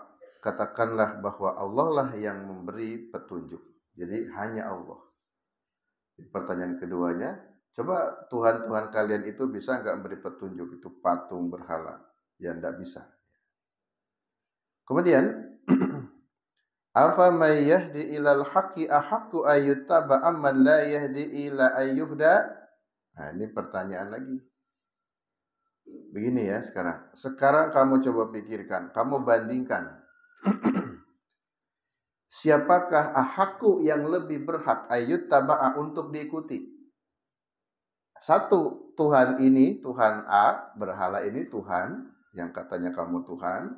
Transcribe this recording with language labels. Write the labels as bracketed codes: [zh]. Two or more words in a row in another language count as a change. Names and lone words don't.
[id] Katakanlah bahwa Allah lah yang memberi petunjuk. Jadi hanya Allah. Pertanyaan keduanya, coba Tuhan kalian itu bisa enggak memberi petunjuk? Itu patung berhala. Ya enggak bisa. [ar] أفمن يهدي إلى الحق أحق أن يتبع أمن لا يهدي إلا أن يهدى. [id] Nah, ini pertanyaan lagi. Begini ya sekarang. Sekarang kamu coba pikirkan, kamu bandingkan. Siapakah ahaqqu yang lebih berhak ayyuttaba untuk diikuti? Satu, Tuhan ini, Tuhan A, berhala ini Tuhan, yang katanya kamu Tuhan.